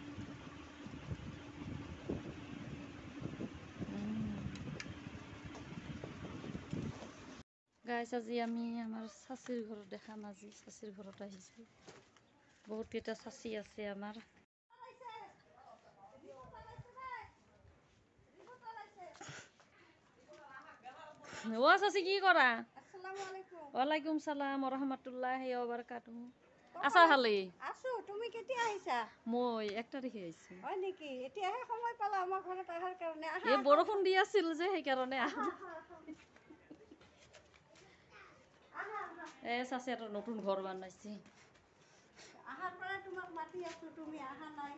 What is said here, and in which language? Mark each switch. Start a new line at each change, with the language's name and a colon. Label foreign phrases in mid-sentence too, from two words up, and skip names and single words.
Assamese: গাইছ আজি আমি আমাৰ চাচিৰ ঘৰত দেখাম আজি চাচিৰ ঘৰত আহিছোঁ। বহুত কেইটা চাচি আছে আমাৰ। ও চাচি কি কৰা?
Arabic: السلام عليكم. وعليكم السلام ورحمة الله وبركاته.
Assamese: আছা ভালে? আছো। তুমি কেতিয়া আহিছা? মই 1 তাৰিখে আহিছোঁ। হয় নেকি? এতিয়াহে সময় পালা আমাৰ ঘৰত আহাৰ কাৰণে। আহা। এই বৰষুণ দি আছিল যে সেইকাৰণে চাচি এটা নতুন ঘৰ বনাইছে। আহাৰ পৰা তোমাক মাতি আছো, তুমি আহা নাই।